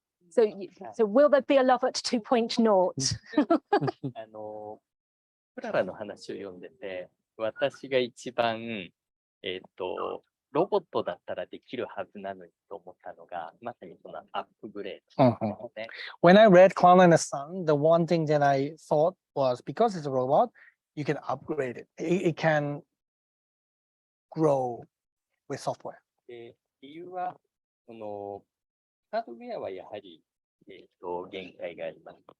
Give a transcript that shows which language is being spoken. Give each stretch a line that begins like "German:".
English: So will there be a LOVOT 2.0?
Japanese: クララの話を読んでて、私が一番、ロボットだったらできるはずなのにと思ったのが、まさにそのアップグレードですね。
English: When I read Klara and the Sun, the one thing that I thought was because it's a robot, you can upgrade it. It can grow with software.
Japanese: で、理由は、そのハードウェアはやはり、限界があります。